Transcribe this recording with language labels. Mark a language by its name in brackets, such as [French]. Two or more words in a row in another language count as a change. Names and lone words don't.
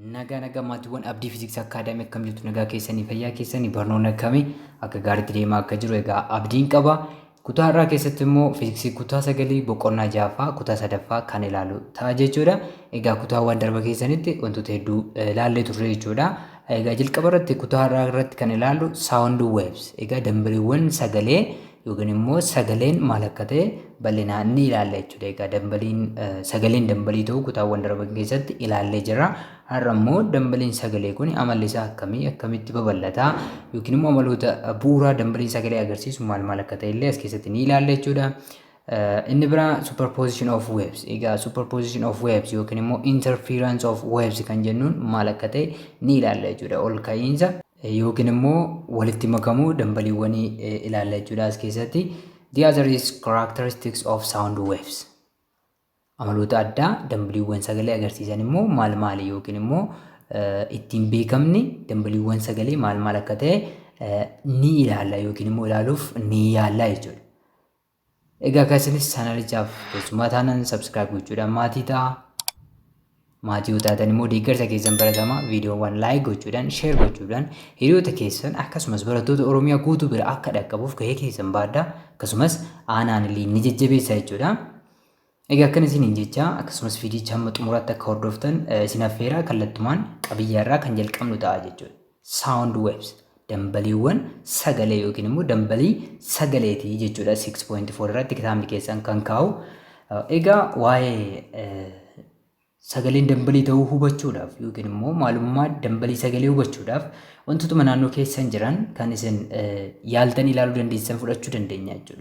[Oromo] nagaa maatiiwwan abdii fiiziksii akaadaamii akkam jirtu nagaa keessanii fayyaa keessanii barnoonni akkamii akka gaariitti deemaa akka jiru egaa abdiin qaba. Kutaa irraa keessatti immoo fiiziksii kutaa 9 boqonnaa 6ffaa kutaa 3ffaa kan ilaalu ta'a jechuudha. Egaa kutaawwan darba keessanitti wantoota hedduu ilaallee turre jechuudha. Egaa jalqaba irratti kutaa irraa irratti kan ilaallu [English] sound waves. [Oromo] Egaa dambaliiwwan sagalee yookiin immoo sagaleen maal akka ta'e bal'inaan ni ilaalla jechuudha. Egaa dambaliin sagaleen dambalii ta'uu kutaawwan darba keessatti ilaallee jira. Har'a immoo dambaliin sagalee kun amalli isaa akkamitti babal'ata yookiin immoo amaloota bu'uuraa dambaliin sagalee agarsiisu maal akka ta'e illee as keessatti ni ilaalla jechuudha. Inni biraa [English] superposition of waves. [Oromo] Egaa [English] superposition of waves [Oromo] yookiin immoo [English] interference of waves [Oromo] kan jennuun maal akka ta'e ni ilaalla jechuudha. Ol ka'iinsa yookiin immoo walitti makamuu dambaliiwwanii ilaalla jechuudha as keessatti. [English] The other is characteristics of sound waves. [Oromo] Amaloota addaa dambaliiwwan sagalee agarsiisan immoo maal yookiin immoo ittiin beekamni dambaliiwwan sagalee maal akka ta'e ni ilaalla yookiin immoo ilaaluuf ni yaalla jechuudha. Egaa akkasinis chaanalichaaf keessumaa taanaan subscribe gochuudhaan maatii ta'a. Maatii taatan immoo deeggarsa keessan baratamaa viidiyoowwan like gochuudhaan share gochuudhaan hiriyoota keessan akkasumas barattoota Oromiyaa guutuu bira akka dhaqqabuuf gahee keessan baadhaa akkasumas aanaan illee ni jajjabeessa jechuudha. Egaa akkan isiniin jecha akkasumas viidiyicha hamma xumuraatti akka hordoftan isin affeeraa kallattumaan qabiyyaarraa kan jalqabnu ta'a jechuudha. [English] Sound waves [Oromo] dambaliiwwan sagalee yookiin immoo dambalii sagaleetii jechuudha. 6.4 irratti kitaabni keessan kan kaa'u. Egaa waa'ee sagaleen dambalii ta'uu hubachuudhaaf yookiin immoo maalummaa dambalii sagalee hubachuudhaaf wantoota naannoo keessan jiran kan isin yaaltan ilaaluu dandeessan fudhachuu dandeenya jechuudha.